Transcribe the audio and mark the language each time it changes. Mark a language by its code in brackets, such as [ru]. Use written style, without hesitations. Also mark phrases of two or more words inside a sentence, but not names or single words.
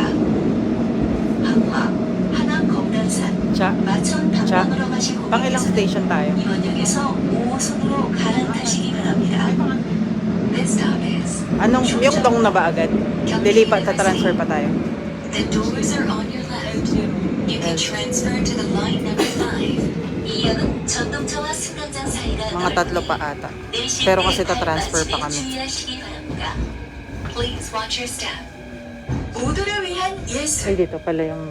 [ko] 항화, 하남 검단산, 자, 마천 방방으로 가실 [tl] pangilang [ko] 고객께서는 [tl] station tayo? [ko] 이번역에서 5호선으로 갈아타시기 바랍니다. [en] This stop is [tl] Anong, yung dong na ba agad? Dilipat, transfer pa tayo. [en] The doors are on your left. You can transfer to the line number 5. [ko] 이 역은 전동차와 승강장 사이가 [tl] Mga tatlo pa ata. Pero kasi ta-transfer pa kami. [ko] 주의하시기 바랍니다. [en] Please watch your step. [ko] 모두를 위한 Ay, 예술. [tl] dito pala yung...